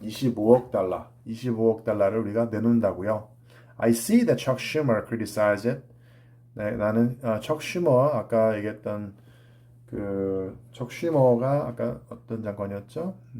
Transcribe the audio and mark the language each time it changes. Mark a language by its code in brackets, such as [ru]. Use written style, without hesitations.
[ko] 25억 달러를 우리가 내놓는다고요. [en] I see that Chuck Schumer criticized it. [ko] 네, 나는 척 슈머 아까 얘기했던 그 척 슈머가 아까 어떤 장관이었죠?